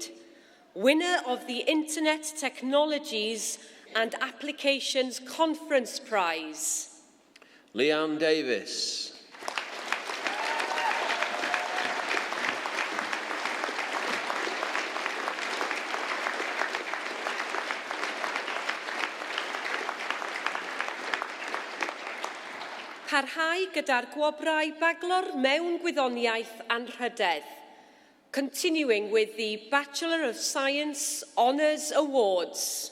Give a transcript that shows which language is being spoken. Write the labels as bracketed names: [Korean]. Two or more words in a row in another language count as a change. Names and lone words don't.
[English] Winner of the Internet Technologies and Applications Conference Prize. Leanne Davis. [Welsh] Parhau gyda'r gwobrau Bachelor mewn gwyddoniaeth anrhydedd, [English] continuing with the Bachelor of Science Honours Awards.